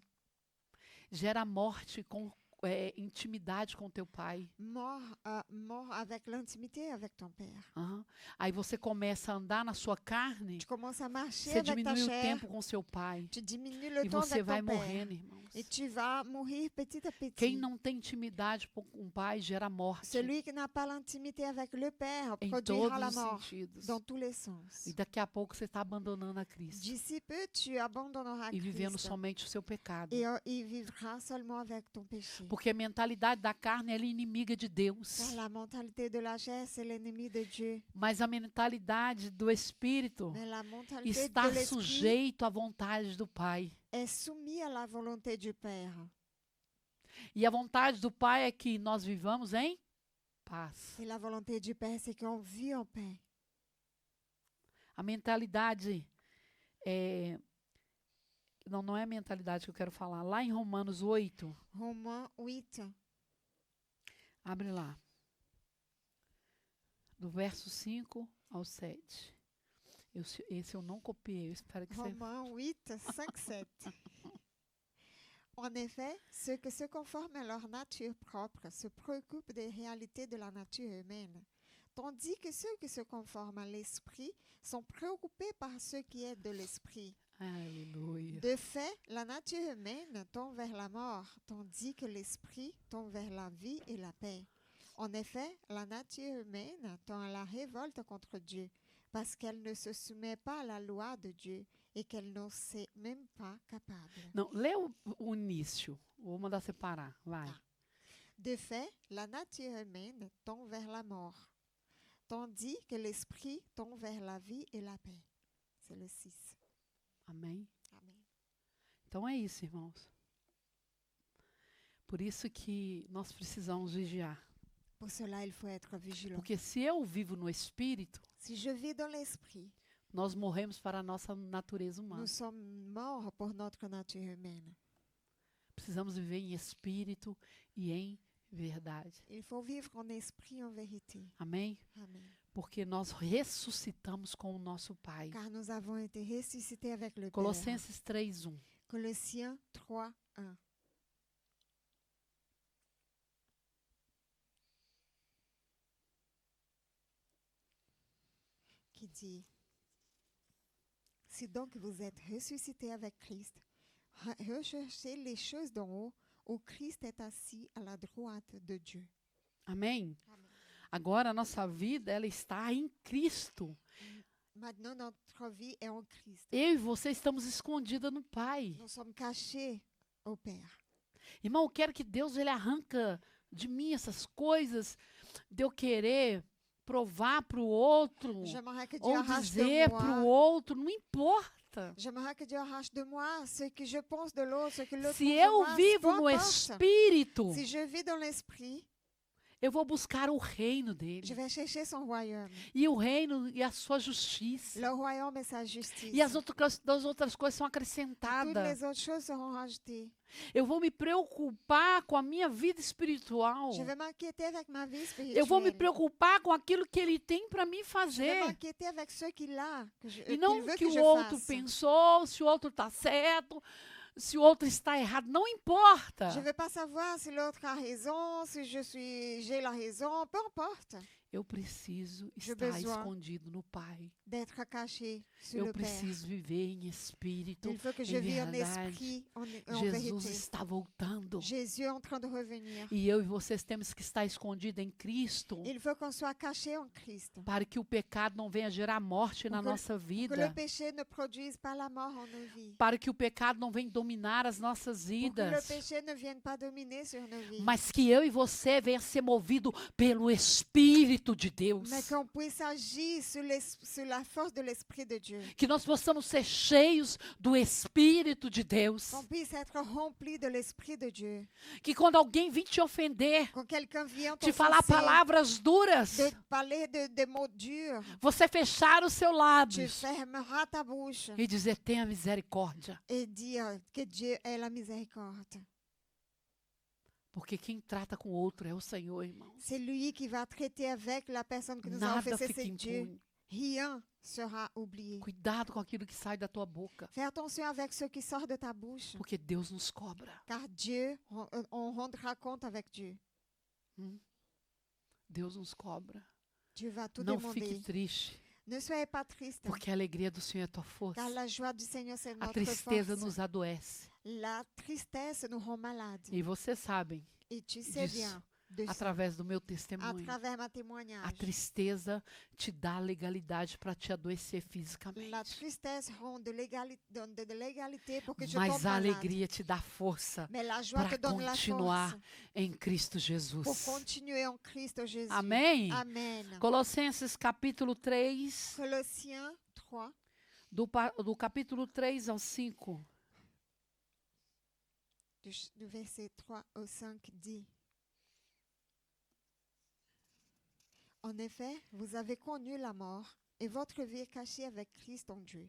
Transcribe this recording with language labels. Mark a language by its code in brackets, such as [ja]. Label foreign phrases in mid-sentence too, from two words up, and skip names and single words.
[pt] Gera morte com intimidade com teu pai. [fr] Mort avec l'intimité avec ton père. Aham. [pt] Aí você começa a andar na sua carne, [fr] Tu commences à marcher [pt] você [fr] avec ta [pt] diminui o [fr] chair. [pt] tempo com seu pai. [fr] Tu diminues le [pt] E [fr] temps [pt] você [fr] avec [pt] vai [fr] ton père. [pt] morrendo, irmãos. [fr] Et tu vas mourir petit à petit. [pt] Quem não tem intimidade com o pai gera morte [fr] Celui qui n'a pas l'intimité avec le Père [pt] em [fr] produira [pt] todos [fr] la [pt] os [fr] mort [pt] sentidos. [fr] dans tous les sens. [pt] E daqui a pouco você está abandonando a Cristo [fr] D'ici peu, tu abandonneras [pt] e vivendo [fr] Christ [pt] somente o seu pecado. [fr] et vivras seulement avec ton péché. [pt] Porque a mentalidade da carne ela é inimiga de Deus. [fr] Car la mentalité de la chair, c'est l'ennemi de Dieu. [pt] Mas a mentalidade do Espírito [fr] Mais la mentalité [pt] está [fr] de l'esprit [pt] sujeito à vontade do Pai. [fr] est soumise à la volonté du Père. [pt] E a vontade do Pai é que nós vivamos em paz. [fr] Et la volonté du Père, c'est qu'on vit en paix. [pt] A mentalidade não é a mentalidade que eu quero falar. Lá em Romanos 8, [fr] Romains 8, [pt] abre lá. Do verso 5 ao 7. Esse eu não copiei, eu espero que você... [fr] Romains 8, 5, 7. En effet, ceux qui se conforment à leur nature propre se préoccupent des réalités de la nature humaine, tandis que ceux qui se conforment à l'esprit sont préoccupés par ce qui est de l'esprit. [pt] Aleluia. [fr] De fait, la nature humaine tend vers la mort, tandis que l'esprit tend vers la vie et la paix. En effet, la nature humaine tend à la révolte contre Dieu, parce qu'elle ne se soumet pas à la loi de Dieu et qu'elle n'en sait même pas capable. [pt] Não, lê o início. Vou mandar separar, vai. Tá. [fr] De fait, la nature humaine tend vers la mort, tandis que l'esprit tend vers la vie et la paix. C'est le 6. [pt] Amém? [fr] Amen. [pt] Então é isso, irmãos. Por isso que nós precisamos vigiar. [fr] Pour cela, il faut être vigilant. [pt] Porque se eu vivo no Espírito, [fr] Si je vis dans l'esprit, [pt] nós morremos para a nossa natureza humana. [fr] nous sommes morts pour notre nature humaine. [pt] Precisamos viver em Espírito e em verdade. [fr] Il faut vivre en esprit et en vérité. [pt] Amém? [fr] Amen. [pt] Porque nós ressuscitamos com o nosso Pai. [fr] Car nous avons été ressuscités avec le Père. [pt] Colossenses 3:1. [fr] Colossiens 3, 1. Qui dit: Si donc vous êtes ressuscités avec Christ, recherchez les choses d'en haut, où Christ est assis à la droite de Dieu. [pt] Amém? [fr] Amen. [pt] Agora a nossa vida ela está em Cristo. [fr] Maintenant, notre vie est en Christ. [pt] Eu e você estamos escondidas no Pai. [fr] Nous sommes cachés au Père. [pt] Irmão, eu quero que Deus ele arranca de mim essas coisas de eu querer provar para o outro [fr] J'aimerais que Dieu [pt] ou [fr] arrache [pt] dizer [fr] de [pt] para o [fr] moi. [pt] outro, não importa. [fr] J'aimerais que Dieu arrache de moi ce que je pense de l'autre, ce que l'autre [pt] Se [fr] pense de [pt] eu [fr] moi. [pt] vivo [fr] Peu [pt] no [fr] importe. [pt] Espírito, [fr] Si je vis dans l'esprit, [pt] eu vou buscar o reino [fr] je [pt] dele. [fr] vais chercher son royaume. [pt] E o reino e a sua justiça. [fr] Le royaume et sa justice. [pt] E as outras coisas são [fr] Toutes [pt] acrescentadas. [fr] les autres choses seront rajoutées. [pt] Eu vou me preocupar com a minha vida espiritual. [fr] Je vais m'inquiéter avec ma vie [pt] Eu vou me [fr] spirituelle. [pt] preocupar com aquilo que ele tem para me [fr] Je vais [pt] fazer. [fr] m'inquiéter avec ce qu'il a, [pt] E [fr] qu'il [pt] não [fr] veut [pt] que [fr] que [pt] o [fr] je [pt] outro [fr] fasse. [pt] pensou, se o outro está certo, se o outro está errado. Não importa. [fr] Je ne vais pas savoir si l'autre a raison, si j'ai la raison, peu importe. [pt] Eu preciso [fr] J'ai [pt] estar [fr] besoin [pt] escondido no Pai. [fr] D'être caché sur [pt] Eu [fr] le Père. [pt] preciso viver em espírito, [fr] Il faut que je [pt] em [fr] vive en [pt] verdade. [fr] esprit, en [pt] Jesus [fr] vérité. [pt] está voltando. [fr] Jésus est en train de revenir. [pt] E eu e vocês temos que estar escondidos em Cristo, [fr] Il faut qu'on soit caché en Christ. [pt] para que o pecado não venha gerar morte na [fr] Pour que- [pt] nossa [fr] Que le [pt] vida, [fr] péché ne produise pas la mort en nos vies. [pt] para que o pecado não venha dominar as nossas [fr] Pour que le [pt] vidas, [fr] péché ne vienne pas dominer sur nos vies. [pt] mas que eu e você venha ser movido pelo Espírito de Deus. [fr] Mais qu'on puisse agir sur la force de l'Esprit de Dieu. [pt] Que nós possamos ser cheios do Espírito de Deus. [fr] Qu'on puisse être rempli de l'Esprit de Dieu. [pt] Que quando alguém vir te ofender, [fr] Quand quelqu'un vient [pt] te falar [fr] t'offenser, [pt] palavras duras, [fr] de parler de mots durs, [pt] você fechar o seu [fr] tu [pt] lábio [fr] fermeras ta bouche [pt] e dizer: tenha misericórdia. [fr] et dire que Dieu ait la miséricorde. [pt] Porque quem trata com o outro é o Senhor, irmão. [fr] C'est lui qui va traiter avec la personne que nous a [pt] Nada [fr] offensée, [pt] fica [fr] c'est Dieu. [pt] impune. [fr] Rien sera oublié. [pt] Cuidado com aquilo que sai da tua boca, [fr] Fais attention avec ce qui sort de ta bouche, [pt] porque Deus nos cobra. [fr] car Dieu, on rendra compte avec Dieu. [pt] Deus nos cobra. [fr] Dieu va tout [pt] Não [fr] demander. [pt] fique triste, [fr] Ne soyez pas triste, [pt] porque a alegria do Senhor é tua força. [fr] car la joie du Seigneur, c'est [pt] A [fr] notre [pt] tristeza [fr] force. [pt] nos adoece. [fr] La tristesse nous rend malades. [pt] E vocês sabem, [fr] Et tu sais [pt] disso, [fr] bien de ça, [pt] através do meu [fr] à [pt] testemunho, [fr] travers ma [pt] a [fr] témoignage. [pt] tristeza te dá legalidade para te adoecer [fr] La [pt] fisicamente. [fr] tristesse rend de l'égalité pour que je [pt] Mas [fr] tombe [pt] a [fr] malade. [pt] alegria te dá força [fr] Mais la joie [pt] para [fr] te donne la [pt] continuar [fr] force [pt] em Cristo [fr] pour [pt] Jesus. [fr] continuer en Christ Jésus. [pt] Amém? [fr] Amen. [pt] Colossenses capítulo 3, [fr] Colossiens 3, [pt] do capítulo 3 ao 5. [fr] du verset 3 au 5 dit: En effet, vous avez connu la mort et votre vie est cachée avec Christ en Dieu.